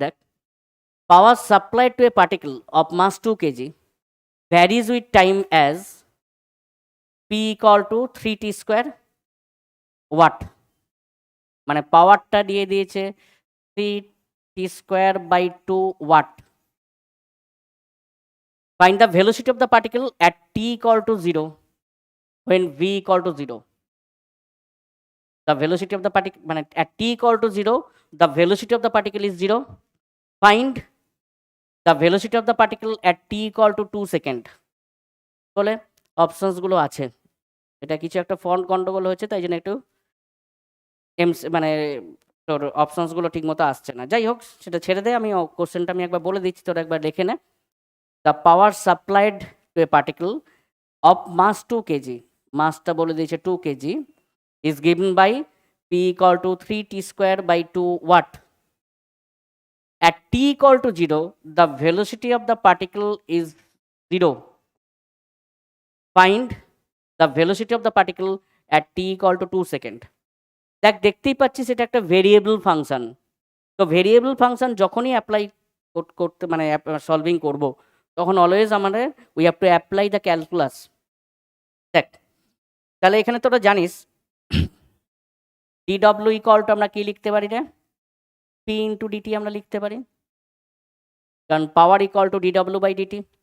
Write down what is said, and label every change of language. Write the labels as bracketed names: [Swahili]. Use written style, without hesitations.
[English] দেখ, power supplied to a particle of mass 2 kg varies with time as P equal to 3t square watt. [Bangla] মানে পাওয়ারটা দিয়ে দিয়েছে 3t square by 2 watt. [English] Find the velocity of the particle at t equal to 0 when v equal to 0. The velocity of the particle, মানে at t equal to 0, the velocity of the particle is 0. Find the velocity of the particle at t equal to 2 second. [Bangla] বলে options গুলো আছে, এটা কিছু একটা font গন্ডগোল হয়েছে, তাই জন্য একটু মানে তোর অপশনস গুলো ঠিক মতো আসছে না। যাই হোক, সেটা ছেড়ে দে, আমি কোশ্চেনটা আমি একবার বলে দিচ্ছি, তোর একবার দেখে নে। [English] the power supplied to a particle of mass 2 kg, [Bangla] মাসটা বলে দিয়েছে 2 kg, [English] is given by P equal to 3t square by 2 watt. At t equal to 0, the velocity of the particle is 0. Find the velocity of the particle at t equal to 2 second. [Bangla] দেখ, দেখতেই পাচ্ছিস এটা একটা variable function. তো variable function যখনই apply করতে মানে solving করব, তখন অলওয়েজ আমাদের [English] We have to apply the calculus. [Bangla] দেখ, তাহলে এখানে তোরা জানিস dw ইকুয়াল টু আমরা কি লিখতে পারি রে, p ইন্টু ডিটি আমরা লিখতে পারি, কারণ পাওয়ার equal to dw by DT.